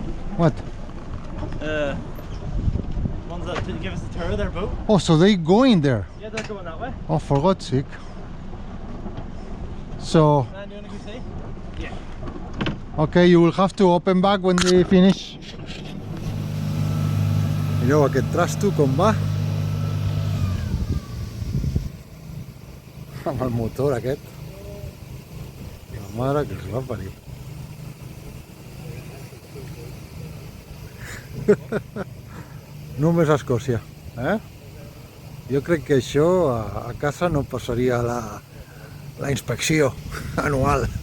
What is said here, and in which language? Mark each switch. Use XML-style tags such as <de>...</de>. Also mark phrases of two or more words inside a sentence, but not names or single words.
<en>What? Ones that didn't give us the tour of their boat. Oh, so they go in there? Yeah, they're going that way. Oh, for God's sake. So, Man, you wanna go see? Yeah. okay, you will have to open back when they finish.</en> <ca>Mireu aquest trasto com va. Amb el motor aquest. La mare que els va parir. Només a Escòcia, Jo crec que això a casa no passaria la inspecció anual.</ca>